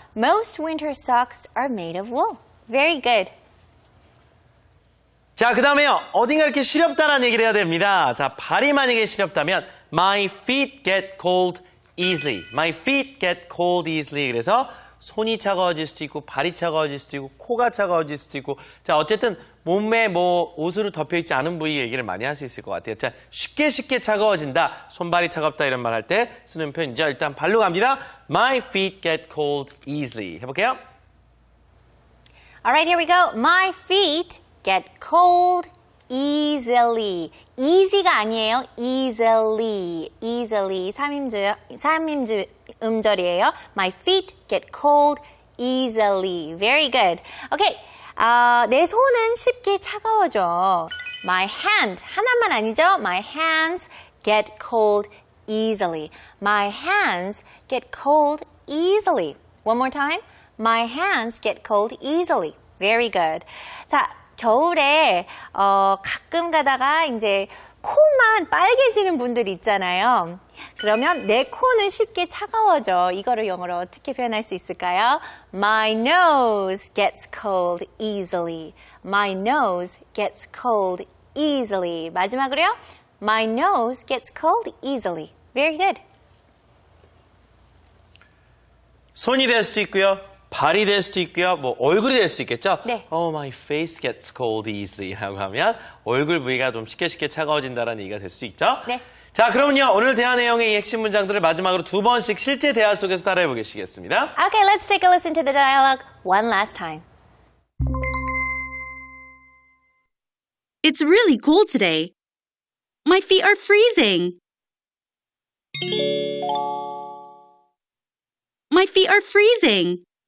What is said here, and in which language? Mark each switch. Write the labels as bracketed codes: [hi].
[en] Most winter socks are made of wool. Very good. [ko] 자, 그 다음에요. 어딘가 이렇게 시렵다라는 얘기를 해야 됩니다. 자, 발이 만약에 시렵다면 [en] My feet get cold easily. My feet get cold easily. [ko] 그래서 손이 차가워질 수도 있고, 발이 차가워질 수도 있고, 코가 차가워질 수도 있고. 자, 어쨌든 몸에 뭐 옷으로 덮여있지 않은 부위 얘기를 많이 할 수 있을 것 같아요. 자, 쉽게 차가워진다. 손발이 차갑다 이런 말 할 때 쓰는 표현이죠. 일단 발로 갑니다. [en] My feet get cold easily. [ko] 해볼게요. [en] Alright, here we go. My feet get cold easily. easy가 [ko] 아니에요. [en] easily. easily. [ko] 3인조 음절이에요. [en] My feet get cold easily. Very good. Okay. [ko] 내 손은 쉽게 차가워져. [en] My hand. [ko] 하나만 아니죠? [en] My hands get cold easily. My hands get cold easily. One more time. My hands get cold easily. Very good. [ko] 자, 겨울에 가끔 가다가 이제 코만 빨개지는 분들 있잖아요. 그러면 내 코는 쉽게 차가워져. 이거를 영어로 어떻게 표현할 수 있을까요? [en] My nose gets cold easily. My nose gets cold easily. [ko] 마지막으로요. [en] My nose gets cold easily. Very good. [ko] 손이 될 수도 있고요. 발이 될 수도 있고요. 뭐 얼굴이 될 수도 있겠죠? 네. [en] Oh, my face gets cold easily [ko] 라고 하면 얼굴 부위가 좀 쉽게 차가워진다는 얘기가 될 수 있죠? 네. 자, 그럼요. 오늘 대화 내용의 이 핵심 문장들을 마지막으로 2번씩 실제 대화 속에서 따라해 보시겠습니다. [en] Okay, let's take a listen to the dialogue one last time. It's really cold today. My feet are freezing. My feet are freezing.